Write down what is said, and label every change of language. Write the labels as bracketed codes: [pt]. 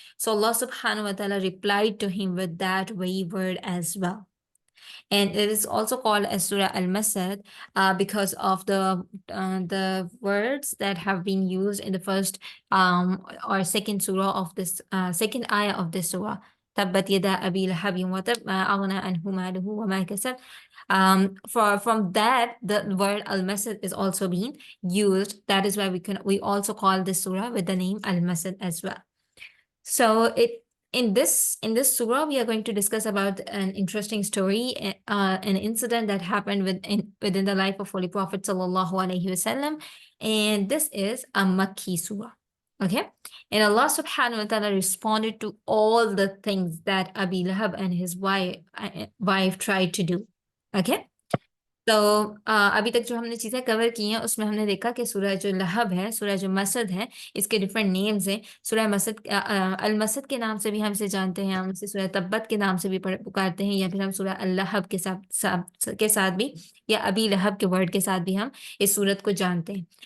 [en] So Allah subhanahu wa ta'ala replied to him with that very word as well. And it is also called as Surah Al-Masad because of the words that have been used in the first or second surah of this second ayah of this surah. [ar] تبت يدا أبي لهب وتب ما أغنى عنه ماله وما كسب. [en] From that, the word al-masad is also being used. That is why we also call this surah with the name al-masad as well. So in this surah, we are going to discuss about an interesting story, an incident that happened within the life of Holy Prophet sallallahu alaihi wasallam, and this is a Makki surah. Okay, and Allah subhanahu wa ta'ala responded to all the things that Abi Lahab and his wife tried to do. Okay. [hi] तो अभी तक जो हमने चीज़ें cover की हैं उसमें हमने देखा कि सूरह जो लहब है, सूरह जो मसद है, इसके [en] different names [hi] हैं। सूरह मसद अल मसद के नाम से भी हम इसे जानते हैं, हम इसे सूरह तब्बत के नाम से भी पुकारते हैं, या फिर हम सूरह अल लहब के साथ भी, या अबी लहब के वर्ड के साथ भी हम इस सूरत को जानते हैं।